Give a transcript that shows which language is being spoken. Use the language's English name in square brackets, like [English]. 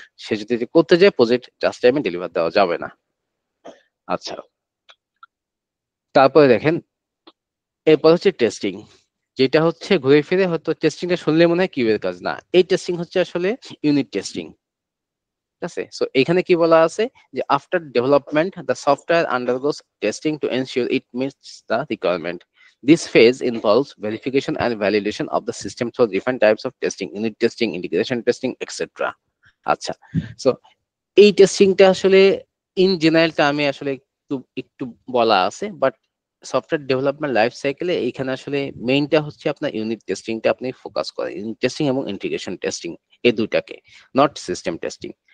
[Bangla] সে যদি করতে যায় প্রজেক্ট জাস্ট টাইমে ডেলিভার দেওয়া যাবে না। আচ্ছা, তারপরে দেখেন এরপর হচ্ছে টেস্টিং, যেটা হচ্ছে ঘুরে ফিরে হয়তো টেস্টিংটা শুনলে মনে হয় কিউএর কাজ, না, এই টেস্টিং হচ্ছে আসলে ইউনিট টেস্টিং। ঠিক আছে, সো এখানে কি বলা আছে যে [English] After development the software undergoes testing to ensure it meets the requirement. This phase involves verification and validation of the system through different types of testing, unit testing, integration testing, etc. [Bangla] আচ্ছা, so এই টেস্টিংটা আসলে in জেনারেলটা আমি আসলে একটু একটু বলা আছে, but software development life সাইকেলে এইখানে আসলে মেইনটা হচ্ছে আপনার ইউনিট টেস্টিংটা আপনি ফোকাস করেন, ইউনিট টেস্টিং এবং ইন্টিগ্রেশন টেস্টিং, এই দুটাকে, নট সিস্টেম টেস্টিং।